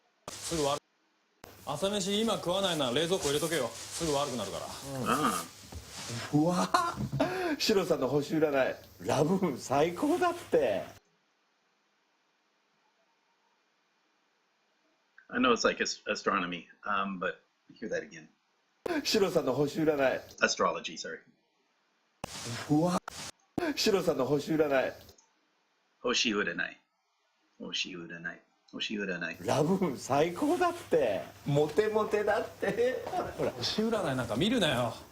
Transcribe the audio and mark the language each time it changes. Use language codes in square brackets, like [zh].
[ja] すぐ悪く。朝飯今食わないなら冷蔵庫入れとけよ。すぐ悪くなるから。うわあ、シロさんの星占いラブーン最高だって。 [en] I know it's like astronomy, but hear that again. [ja] シロさんの星占い [en] Astrology, sorry. [ja] うわあ、シロさんの星占い星占い。ラブーン最高だって。モテモテだって。ほら、星占いなんか見るなよ。